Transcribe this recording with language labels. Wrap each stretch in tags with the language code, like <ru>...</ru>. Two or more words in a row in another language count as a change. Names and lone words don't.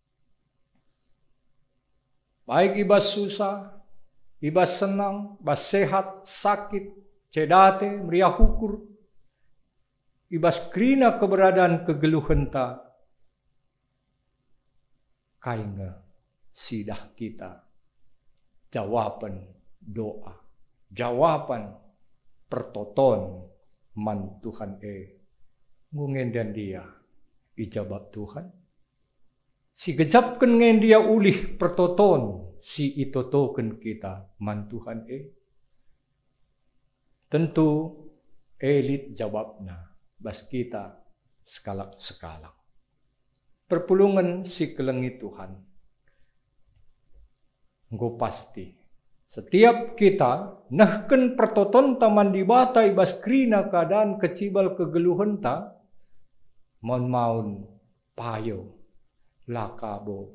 <btx>Baik ibas susah, ibas senang, ibas sehat, sakit, cedate, meriah hukur, ibas kerina keberadaan kegeluhan ta, kainga sidah kita jawaban doa. Jawaban pertoton man Tuhan ngungen dan dia ijabat Tuhan si gejapkan ngen dia ulih pertoton si itotoken kita man Tuhan tentu elit jawabna bas kita sekalak-sekalak perpulungan si kelengi Tuhan nggo pasti setiap kita nahken pertoton taman di bata ibas krina keadaan kecibal kegeluhan ta maun payo lakabo</btx>